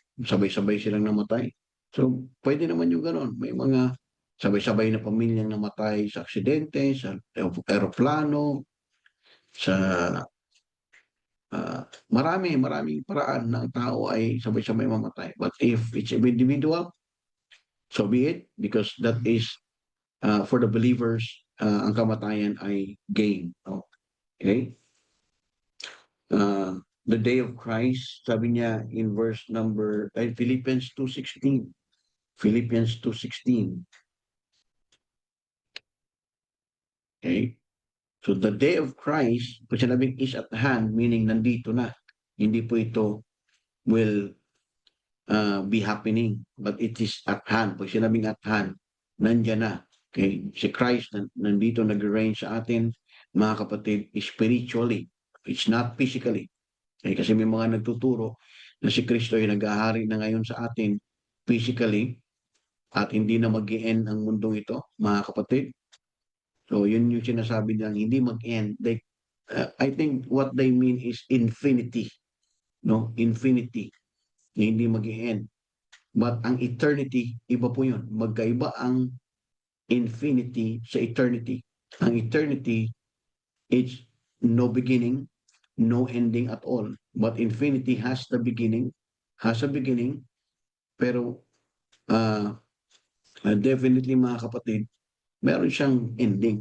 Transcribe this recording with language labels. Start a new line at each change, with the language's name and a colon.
Filipino: Sabay-sabay silang namatay. So, pwede naman yung gano'n. May mga sabay-sabay na pamilyang namatay sa aksidente, sa aeroplano, sa maraming paraan ng tao ay sabay-sabay mamatay.
English: But if it's individual, so be it, because that is for the believers,
Filipino: ang kamatayan ay
English: gain. Okay? The day of Christ,
Filipino: sabi niya
English: in verse number, Philippians 2:16. Philippians 2:16. Okay? So the day of Christ,
Filipino: pag sinabing
English: is at hand, meaning
Filipino: nandito na. Hindi po ito
English: will be happening, but it is at hand.
Filipino: Pag sinabing at hand, nandyan na. Okay? Si Christ nandito nag-reign sa atin, mga kapatid, spiritually.
English: It's not physically. Okay?
Filipino: Kasi may mga nagtuturo na si Kristo ay nag-ahari na ngayon sa atin physically at hindi na mag-end ang mundong ito, mga kapatid. So, yun yung sinasabi nilang hindi mag-end.
English: I think what they mean is infinity.
Filipino: No? Infinity. Na hindi mag-end. But ang eternity, iba po yun. Magkaiba ang infinity sa eternity.
English: Ang eternity, it's no beginning, no ending at all. But infinity has a beginning,
Filipino: pero
English: definitely,
Filipino: mga kapatid, meron siyang
English: ending.